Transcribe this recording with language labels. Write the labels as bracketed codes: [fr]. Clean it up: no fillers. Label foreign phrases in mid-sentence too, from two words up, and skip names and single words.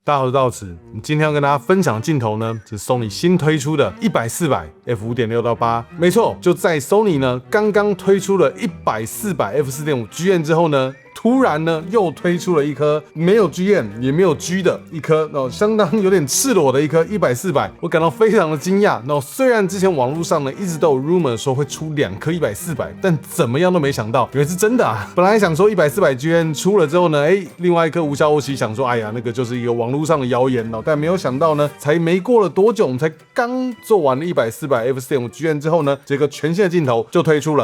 [zh] 大家好，我是道慈。今天要跟大家分享的鏡頭呢，是 Sony 新推出的100-400 f5.6-8。没錯，就在 Sony 呢剛刚推出了100-400 f4.5 GM 之後呢，突然呢又推出了一顆没有 GM 也沒有 G 的一顆相當有點赤裸的一顆100-400，我感到非常的驚訝。雖然之前網絡上呢一直都有 rumor 說會出2顆100-400，但怎麼樣都沒想到原來是真的啊！本來想說100-400 GM 出了之後呢，另外一顆無消無息，想說哎呀那個就是一個網絡上的謠言，但沒有想到呢，才沒過了多久，我們才剛做完了100-400 f4.5 GM 之後呢，這個全新的鏡頭就推出了。